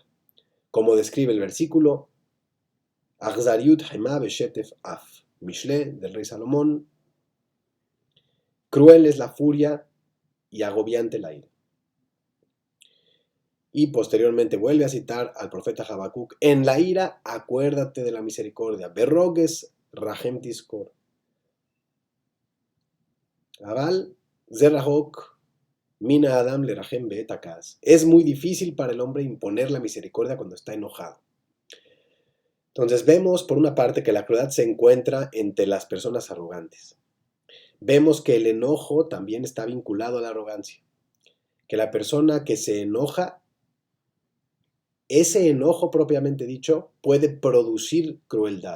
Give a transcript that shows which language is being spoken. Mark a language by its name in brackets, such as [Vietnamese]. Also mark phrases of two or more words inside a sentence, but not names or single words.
[Spanish] Como describe el versículo, [Hebrew] אכזריות חמה ושטף אף, [Spanish] Mishle del rey Salomón, cruel es la furia y agobiante la ira. Y posteriormente vuelve a citar al profeta Habacuc, en la ira acuérdate de la misericordia, [Hebrew] ברוגז רחם תזכור. אבל זה רחוק מן האדם לרחם בעת כעס. [Spanish] Es muy difícil para el hombre imponer la misericordia cuando está enojado. Entonces vemos por una parte que la crueldad se encuentra entre las personas arrogantes. Vemos que el enojo también está vinculado a la arrogancia. Que la persona que se enoja, ese enojo propiamente dicho puede producir crueldad.